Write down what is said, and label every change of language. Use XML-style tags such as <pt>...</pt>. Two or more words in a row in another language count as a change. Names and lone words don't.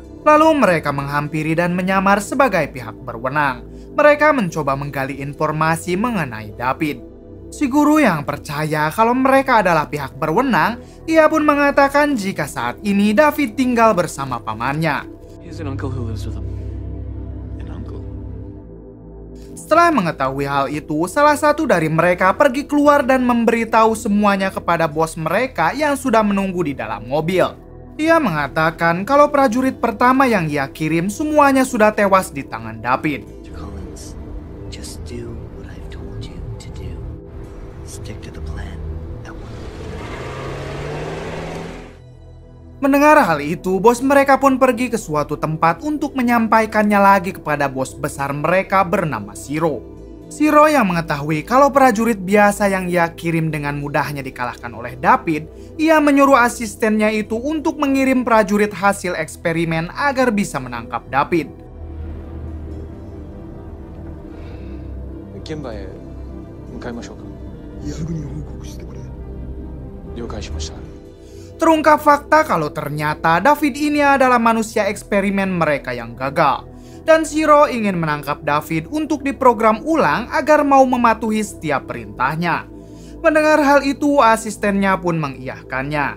<id>Lalu mereka menghampiri dan menyamar sebagai pihak berwenang. Mereka mencoba menggali informasi mengenai David. Si guru yang percaya kalau mereka adalah pihak berwenang, ia pun mengatakan jika saat ini David tinggal bersama pamannya.</id> <en>He's an uncle who lives with him. An uncle?</en> <id>Setelah mengetahui hal itu, salah satu dari mereka pergi keluar dan memberitahu semuanya kepada bos mereka yang sudah menunggu di dalam mobil. Ia mengatakan kalau prajurit pertama yang ia kirim semuanya sudah tewas di tangan David.</id> <en>Collins, just do what I've told you to do. Stick to the plan.</en> <id>Mendengar hal itu, bos mereka pun pergi ke suatu tempat untuk menyampaikannya lagi kepada bos besar mereka bernama Shiro. Shiro yang mengetahui kalau prajurit biasa yang ia kirim dengan mudahnya dikalahkan oleh David, ia menyuruh asistennya itu untuk mengirim prajurit hasil eksperimen agar bisa menangkap David.</id> <ja>現場へ向かいましょうか。すぐに報告してくれ。了解しました。</ja> <id>Terungkap fakta kalau ternyata David ini adalah manusia eksperimen mereka yang gagal. Dan Shiro ingin menangkap David untuk diprogram ulang agar mau mematuhi setiap perintahnya. Mendengar hal itu, asistennya pun mengiyahkannya.</id>